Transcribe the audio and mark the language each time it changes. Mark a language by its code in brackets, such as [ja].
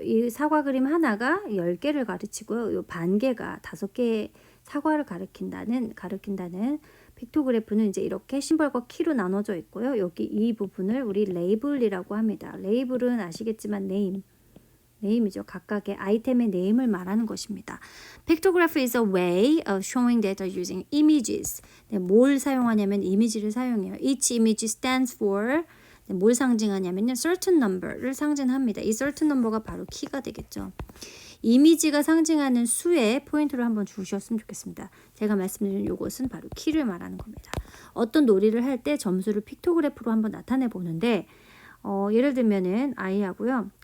[ko] 이 사과 그림 하나가 10개를 가르치고요. 요 반개가 5개의 사과를 가리킨다는 픽토그래프는 이제 이렇게 심벌과 키로 나눠져 있고요. 여기 이 부분을 우리 레이블이라고 합니다. 레이블은 아시겠지만 네임이죠. 각각의 아이템의 네임을 말하는 것입니다. [en] Pictograph is a way of showing data using images. [ko] 네, 뭘 사용하냐면 이미지를 사용해요. [en] Each image stands for [ko] 뭘 상징하냐면요. certain number를 상징합니다. 이 certain number가 바로 키가 되겠죠. 이미지가 상징하는 수에 포인트를 한번 주셨으면 좋겠습니다. 제가 말씀드린 이것은 바로 키를 말하는 겁니다. 어떤 놀이를 할 때 점수를 픽토그래프로 한번 나타내 보는데 예를 들면은 아이하고요.